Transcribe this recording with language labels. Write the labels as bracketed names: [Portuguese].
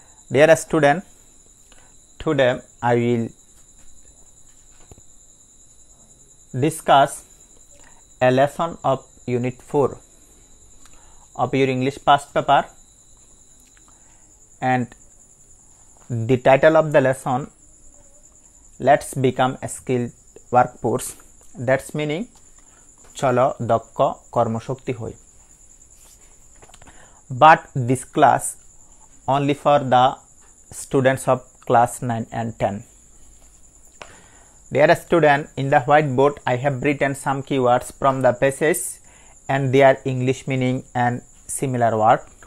[English] Dear student, today I will discuss a lesson of Unit 4 of your English past paper, and the title of the lesson, Let's become a skilled workforce. That's meaning [Bangla] চলো দক্ষ কর্মশক্তি হই. [English] But this class only for the students of class 9 and 10. Dear student, in the whiteboard I have written some keywords from the passage and their English meaning and similar word.